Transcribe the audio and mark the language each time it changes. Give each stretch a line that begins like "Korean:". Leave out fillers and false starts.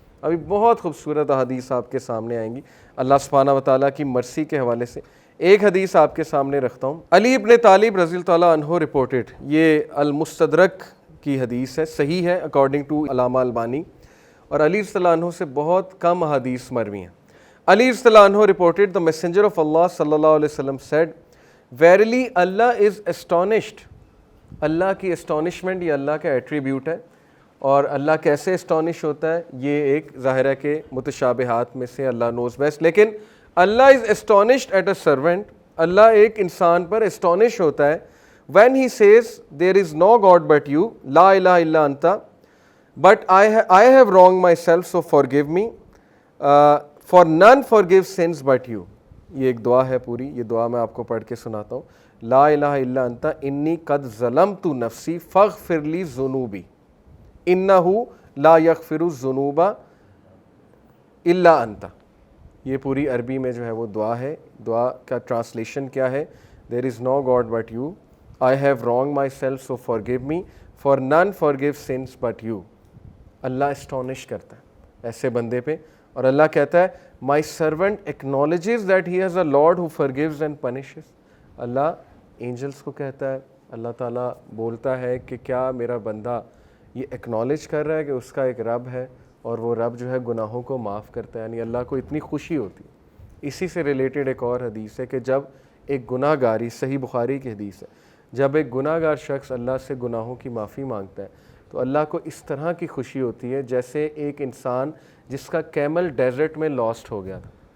Urdu: ابھی بہت خوبصورت حدیث آپ کے سامنے آئیں گی اللہ سبحانہ و تعالیٰ کی مرسی کے حوالے سے. ایک حدیث آپ کے سامنے رکھتا ہوں. علی ابن طالب رضی اللہ تعالیٰ عنہ رپورٹڈ، یہ المستدرک کی حدیث ہے، صحیح ہے
English: according to
Urdu: علامہ البانی، اور علی رضی اللہ عنہ سے بہت کم حدیث مروی ہیں.
English: Ali رضی اللہ عنہ reported the messenger of Allah صلی اللہ علیہ وسلم said verily Allah is astonished.
Urdu: اللہ کی astonishment یہ اللہ کا ایٹریبیوٹ ہے، اور اللہ کیسے اسٹانش ہوتا ہے یہ ایک ظاہر ہے کہ متشابہات میں سے اللہ
English: knows best. لیکن اللہ is astonished at a servant،
Urdu: اللہ ایک انسان پر اسٹانش ہوتا ہے
English: when he says there is no God but you
Arabic: لا الہ الا انت
English: but I have wronged myself so forgive me for none forgive sins but you.
Urdu: یہ ایک دعا ہے پوری، یہ دعا میں آپ کو پڑھ کے سناتا ہوں.
Arabic: لا الہ الا انت
Urdu: انی قد ظلمت نفسی فاغفر لی ذنوبی انہ لا یغفر الذنوب الا انت. یہ پوری عربی میں جو ہے وہ دعا ہے. دعا کا ٹرانسلیشن کیا ہے؟
English: there is no God but you, I have wronged myself so forgive me, for none forgive sins but you.
Urdu: اللہ اسٹونش کرتا ہے ایسے بندے پہ، اور اللہ کہتا ہے
English: my servant acknowledges that he has a Lord who forgives and punishes.
Urdu: Allah Angeles کو کہتا ہے، اللہ تعالیٰ بولتا ہے کہ کیا میرا بندہ یہ ایکنالج کر رہا ہے کہ اس کا ایک رب ہے اور وہ رب جو ہے گناہوں کو معاف کرتا ہے. یعنی اللہ کو اتنی خوشی ہوتی ہے. اسی سے ریلیٹڈ ایک اور حدیث ہے کہ جب ایک گناہ گاری، صحیح بخاری کی حدیث ہے، جب ایک گناہ گار شخص اللہ سے گناہوں کی معافی مانگتا ہے تو اللہ کو اس طرح کی خوشی ہوتی ہے جیسے ایک انسان جس کا کیمل ڈیزرٹ میں لاسٹ ہو گیا تھا